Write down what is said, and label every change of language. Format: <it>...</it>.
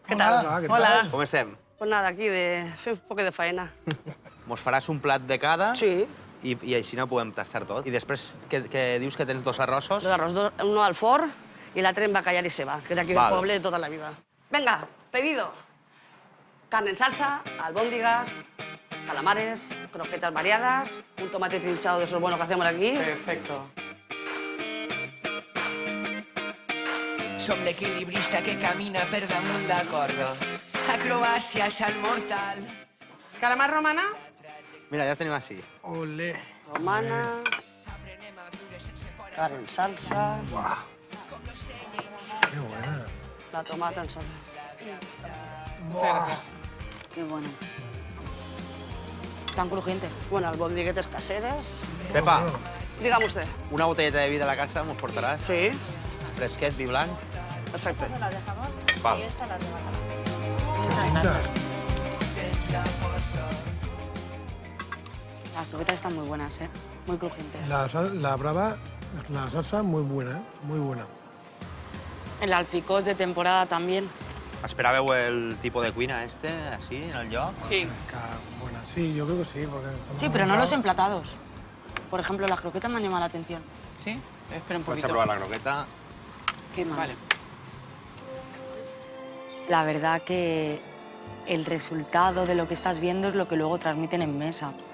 <es>¿Qué tal?</es> <ca>Hola. Com estem?</ca> <es>Pues nada,</es> <ca>aquí de fer un poc de faena. Mos faràs un plat de cada Sí. i així no podem tastar tot. I després que dius que tens dos arrossos?</ca> <es>Dos arroz, uno</es> <ca>al forn y l'altre en bacallar y ceba, que és aquí del poble de tota la vida.</ca> <es>Venga, pedido. Carne en salsa, albóndigas, calamares, croquetas variadas, un tomate trinchado de esos buenos que hacemos aquí. Perfecto.</es> <ca>Som l'equilibrista que camina per damunt la corda. Acrobàcia, salt mortal.</ca> <es>¿Calamar romana?</es> <ca>Mira, ja tenim així.</ca> <es>Olé. Romana, carne en salsa, Qué buena. la tomata en salsa. Muchas gracias. Qué bueno. Tan crujiente. Bueno,</es> <ca>albondiguetes caseres. Pepa,</ca> <es>Dígame usted.</es> <ca>una botelleta de vi de la casa mos portaràs? Sí. Fresquet, vi blanc?</ca> <es>Perfecto.</es> <ca>Val.</ca> <es>Las croquetas están muy buenas, ¿eh? Muy crujientes. La brava, la salsa muy buena, muy buena. El alficós de temporada también.</es> <ca>Esperàveu el tipus de cuina este, així, en el lloc? Sí.</ca> <es>Buena, sí, yo creo que sí. Porque Sí, pero no los emplatados. Por ejemplo, las croquetas me han llamado la atención. ¿Sí? Espera un</es> <ca>Vaig</ca> <es>poquito.</es> <ca>a provar la croqueta.</ca> <es>Qué mal. Vale. La verdad que el resultado de lo que estás viendo es lo que luego transmiten en mesa.</es>